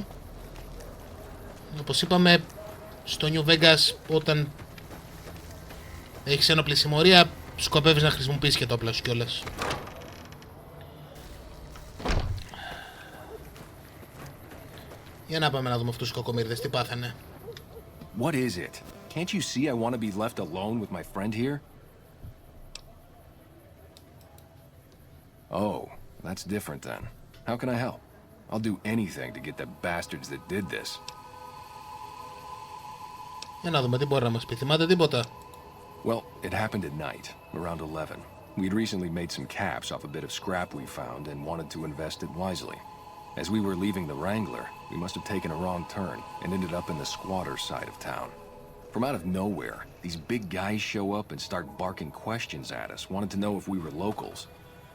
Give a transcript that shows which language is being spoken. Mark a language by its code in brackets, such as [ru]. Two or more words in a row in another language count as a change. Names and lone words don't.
[el] Όπως είπαμε, στο New Vegas, όταν έχεις ένοπλη συμμορία, σκοπεύεις να χρησιμοποιήσεις και το όπλα σου κιόλας. Για να πάμε να δούμε αυτούς τους κακομοίρδες, τι πάθανε. [en] What is it? Can't you see I want to be left alone with my friend here? Oh, that's different then. How can I help? I'll do anything to get the bastards that did this. [el] Για να δούμε τι μπορεί να μας πει. Θυμάται τίποτα? [en] Well, it happened at night, around 11. We'd recently made some caps off a bit of scrap we found and wanted to invest it wisely. As we were leaving the Wrangler, we must have taken a wrong turn and ended up in the squatter side of town. From out of nowhere, these big guys show up and start barking questions at us, wanted to know if we were locals.